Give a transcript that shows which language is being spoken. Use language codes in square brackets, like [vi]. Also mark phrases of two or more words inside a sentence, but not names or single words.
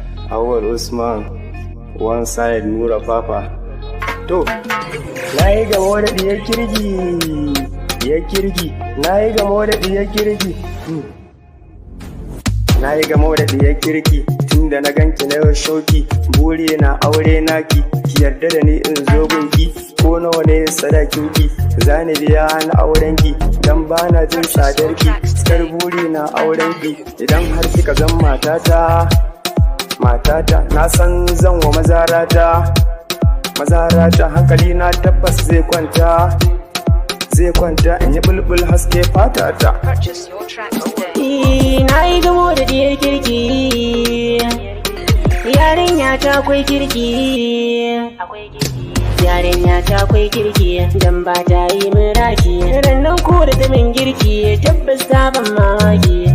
[ha] Awal Usman, [en] one side Nura Papa. [ha] To, na yi gamo da ɗiyar kirgi, ɗiyar kirgi, na yi gamo da ɗiyar kirgi. Hmm. Na yi gamo da ɗiyar kirki, tun da na ganki na yau shauki, buri na aure naki, ki yarda da ni in zo gunki, ko nawa ne sadakinki, za ni biya na aurenki, dan ba na jin tsadarki, cikar buri na aurenki, idan har kika zan matata, matata, na san zan wa mazarata, mazarata, hankali na tabbas zai kwanta, zai kwanta in yi bulbul haske fatata. [en] Purchase your track today. [ha] Eh, na yi gamo da diyar kirki. Yarinya ta akwai kirki. Yarinya ta akwai kirki, dan ba ta yi min raki. Rannan ko da ta min girki, tabbas ta ban mamaki.